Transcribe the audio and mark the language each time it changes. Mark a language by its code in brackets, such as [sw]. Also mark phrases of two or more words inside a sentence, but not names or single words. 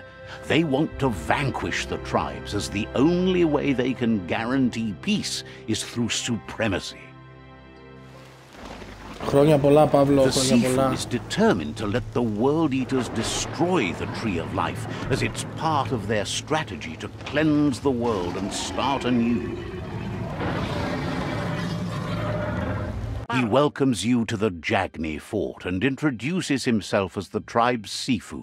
[en] They want to vanquish the tribes as the only way they can guarantee peace is through supremacy. [el] Χρόνια πολλά, Παύλο, [en] The [el] χρόνια πολλά. [en] Sifu is determined to let the World Eaters destroy the Tree of Life as it's part of their strategy to cleanse the world and start anew. He welcomes you to the Jagni fort and introduces himself as the tribe's Sifu.